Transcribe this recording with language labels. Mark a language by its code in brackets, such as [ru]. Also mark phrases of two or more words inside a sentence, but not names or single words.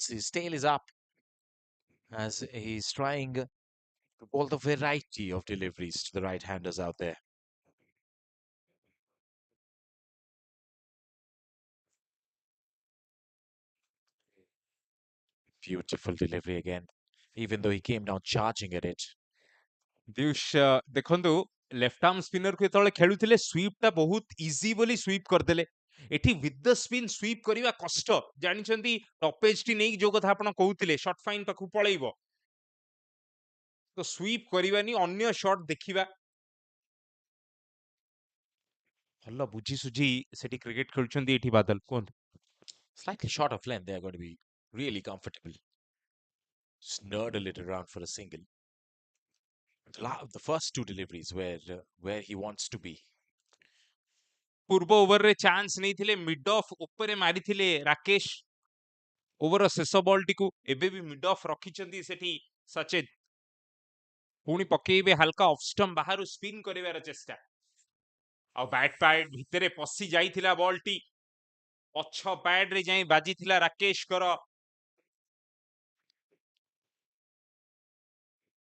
[en] His tail is up as he's trying to bowl the variety of deliveries to the right-handers out there. Beautiful delivery again, even though he came down charging at it. [or] ଦିୟୁଷ ଦେଖନ୍ତୁ, [en] left arm [or] ସ୍ପିନରକୁ ଯେତେବେଳେ ଖେଳୁଥିଲେ ସୁଇପଟା ବହୁତ ଇଜି ବୋଲି ସୁଇପ୍ କରିଦେଲେ। ଏଠି [en] with the spin [or] ସୁଇପ୍ କରିବା କଷ୍ଟ। ଜାଣିଛନ୍ତି ଟପେଜଟି ନେଇକି ଯୋଉ କଥା ଆପଣ କହୁଥିଲେ, [en] short fine [or] ପାଖକୁ ପଳେଇବ, ତ ସୁଇପ୍ କରିବାନି, ଅନ୍ୟ ସଟ୍ ଦେଖିବା। ଭଲ ବୁଝି ସୁଝି ସେଠି କ୍ରିକେଟ ଖେଳୁଛନ୍ତି ଏଠି ବାଦଲ। କୁହନ୍ତୁ। [en] Slightly short of length, they're going to be really comfortable. Just nerdle it around for a single. The first two deliveries where he wants to be. [or] ପୂର୍ବ ଓଭରରେ ଚାନ୍ସ ନେଇଥିଲେ, [en] mid off [or] ଉପରେ ମାରିଥିଲେ ରାକେଶ ଓଭର ଶେଷ ବଲଟିକୁ। ଏବେ ବି [en] mid off [or] ରଖିଛନ୍ତି ସେଠି ସଚେତ। ପୁଣି ପକେଇବେ ହାଲକା [en] off stump [or] ବାହାରୁ ସ୍ପିନ୍ କରିବାର ଚେଷ୍ଟା, ଆଉ [en] bat pad [or] ଭିତରେ ପଶି ଯାଇଥିଲା ବଲଟି, ପଛ ପ୍ୟାଡରେ ଯାଇ ବାଜିଥିଲା ରାକେଶଙ୍କର।